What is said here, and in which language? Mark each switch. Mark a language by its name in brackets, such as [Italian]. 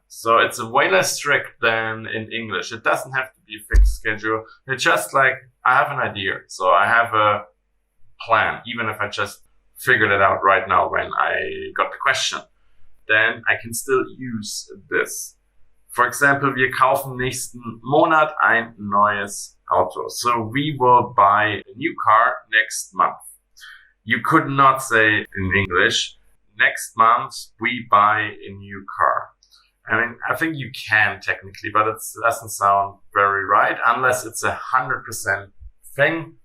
[English] So it's way less strict than in English. It doesn't have to be a fixed schedule. It's just like, I have an idea. So I have a plan, even if I just figured it out right now when I got the question. Then I can still use this. For example, [German] wir kaufen nächsten Monat ein neues Auto. [English] So we will buy a new car next month. You could not say in English, next month we buy a new car. I mean, I think you can technically, but it doesn't sound very right unless it's 100% thing.